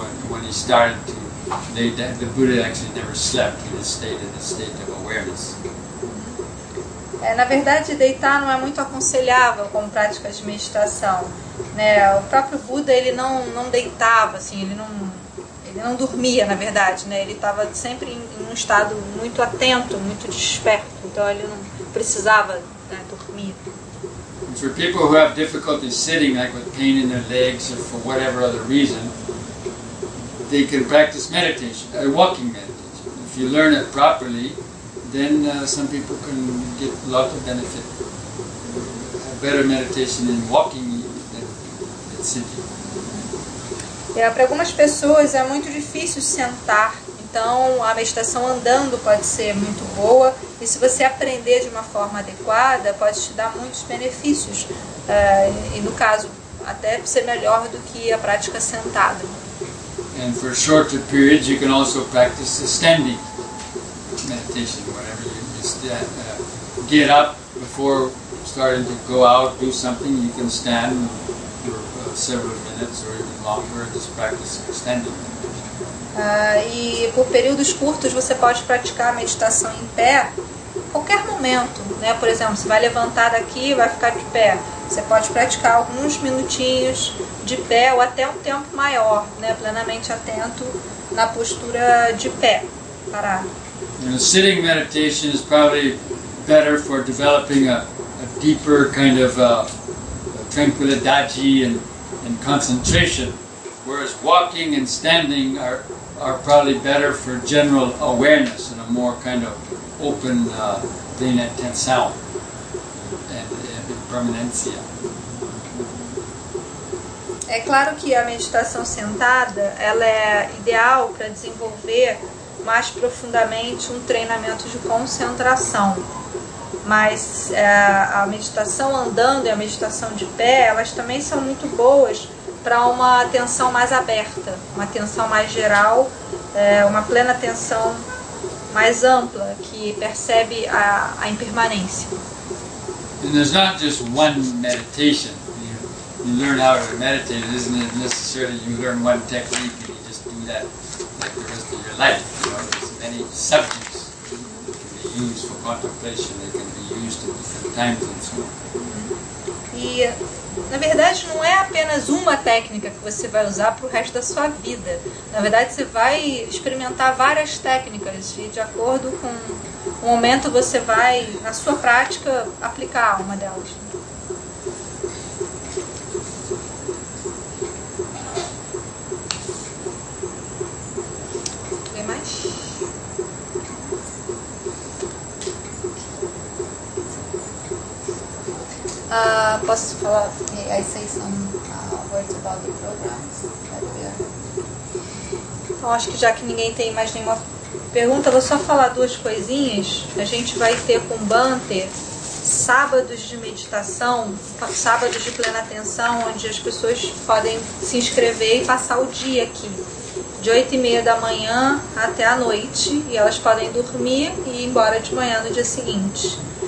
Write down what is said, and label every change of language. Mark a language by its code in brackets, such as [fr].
[en] When he started to lay down, the Buddha actually never slept. He just stayed in a state of awareness. [pt] Na verdade, deitar não é muito aconselhável como prática de meditação. né? O próprio Buda, ele não deitava, assim, ele não dormia, na verdade, né? Ele estava sempre em um estado muito atento, muito desperto, então ele não precisava, né, dormir. [en] And for people who have difficulty sitting, like with pain in their legs or for whatever other reason, they can practice meditation, walking meditation. If you learn it properly, then some people can get a lot of benefit. Better meditation in walking than sitting. [pt] Para algumas pessoas é muito difícil sentar, então a meditação andando pode ser muito boa, e se você aprender de uma forma adequada, pode te dar muitos benefícios, e no caso, até ser melhor do que a prática sentada. [en] And for shorter periods, you can also practice the standing meditation, whenever you just get up before starting to go out, do something, you can stand for several minutes or even longer and just practice standing meditation. [pt] E por períodos curtos você pode praticar a meditação em pé, qualquer momento, né? Por exemplo, você vai levantar daqui e vai ficar de pé. Você pode praticar alguns minutinhos de pé ou até um tempo maior, né? Plenamente atento na postura de pé, parado. [en] Sitting meditation is probably better for developing a deeper kind of tranquilidade and concentration, whereas walking and standing are probably better for general awareness and a more kind of open, [pt] plena atenção [en] and permanência. [pt] É claro que a meditação sentada ela é ideal para desenvolver mais profundamente um treinamento de concentração, mas a meditação andando e a meditação de pé, elas também são muito boas para uma atenção mais aberta, uma atenção mais geral, uma plena atenção mais ampla, que percebe a impermanência. [en] And there's not just one meditation. You learn how to meditate. It isn't necessarily you learn one technique and you just do that like the rest of your life. You know, there's many subjects that can be used for contemplation. They can be used at different times and so on. [pt] E, na verdade, não é apenas uma técnica que você vai usar para o resto da sua vida. Na verdade, você vai experimentar várias técnicas e, de acordo com o momento, você vai, na sua prática, aplicar uma delas. Tem mais? Posso falar? [en] I say some words about the programs that we are. [pt] Então, acho que já que ninguém tem mais nenhuma pergunta, eu vou só falar duas coisinhas. A gente vai ter com o Bhante sábados de meditação, sábados de plena atenção, onde as pessoas podem se inscrever e passar o dia aqui, de 8h30 da manhã até a noite, e elas podem dormir e ir embora de manhã no dia seguinte.